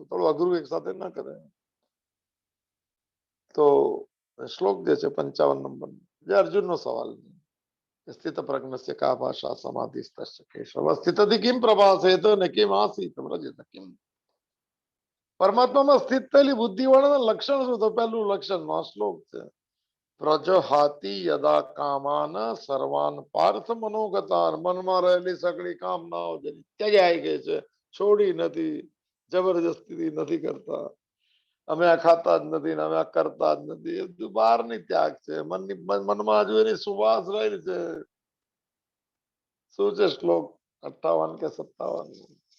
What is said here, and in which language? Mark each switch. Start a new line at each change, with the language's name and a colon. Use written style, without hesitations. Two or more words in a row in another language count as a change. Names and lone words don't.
Gujarati: થોડું અઘરું એક સાથે ના કરે. તો શ્લોક જે છે 55 નંબર, જે અર્જુનનો સવાલ છે.
Sanskrit: स्थित प्रज्ञस्य का भाषा समाधिस्तस्य केशव स्थितधि किम प्रभासे तो न किम आसीत व्रजत किम.
Gujarati: પરમાત્મામાં સ્થિત થયેલી બુદ્ધિવાળાના લક્ષણ શું? તો પહેલું લક્ષણ આ શ્લોક છે.
Sanskrit: प्रजहाती यदा कामान सर्वान पार्थ मनोगतान.
Gujarati: મનમાં રહેલી સગળી કામનાઓ જેની ત્યજાઈ ગઈ છે, છોડી નથી, જબરજસ્તી નથી કરતા. અમે આ ખાતા જ નથી ને અમે આ કરતા જ નથી. એ બધું બહારની ત્યાગ છે. મનમાં હજુ એની સુવાસ રહેલી છે. શું છે શ્લોક 58 કે 57?